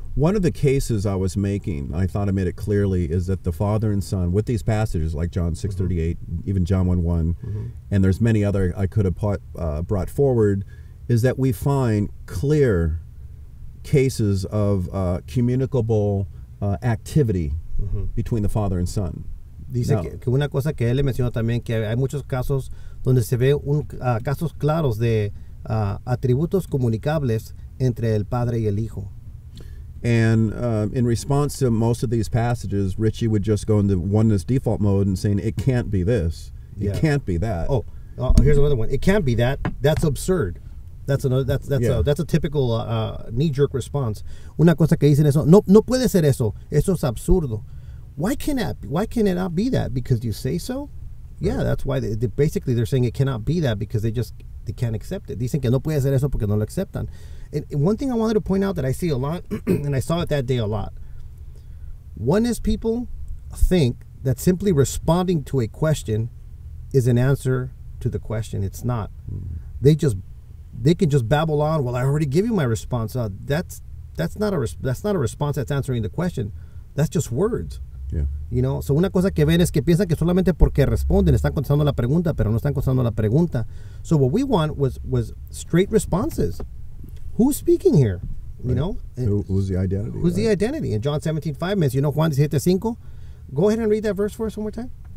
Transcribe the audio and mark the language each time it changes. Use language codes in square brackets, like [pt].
[en] One of the cases I was making, I thought I made it clearly, is that the Father and Son, with these passages like John 6:38, even John 1:1, and there's many other I could have brought forward, is that we find clear cases of communicable activity between the Father and Son. [es] Dice que una cosa que él le mencionó también, que hay muchos casos donde se ve casos claros de atributos comunicables entre el Padre y el Hijo. [en] And in response to most of these passages, Ritchie would just go into oneness default mode and saying, it can't be this. It can't be that. Oh, here's another one. It can't be that. That's absurd. That's a typical knee-jerk response. [es] Una cosa que dicen eso, no puede ser eso. Eso es absurdo. [en] Why can it not be that? Because you say so? Yeah, right. That's why basically they're saying it cannot be that because they can't accept it. [es] Dicen que no puede ser eso porque no lo aceptan. [en] And one thing I wanted to point out that I see a lot, and I saw it that day a lot, oneness people think that simply responding to a question is an answer to the question. It's not. They can just babble on. Well, I already give you my response. That's not a response that's answering the question. That's just words. Yeah. You know, so [es] una cosa que ven es que piensan que solamente porque responden están contestando la pregunta, pero no están contestando la pregunta. [en] So what we want was straight responses. Who's speaking here? You know? Who's the identity? Who's the identity? In John 17:5 [es] mencionó Juan 17:5. [en] Go ahead and read that verse for us one more time.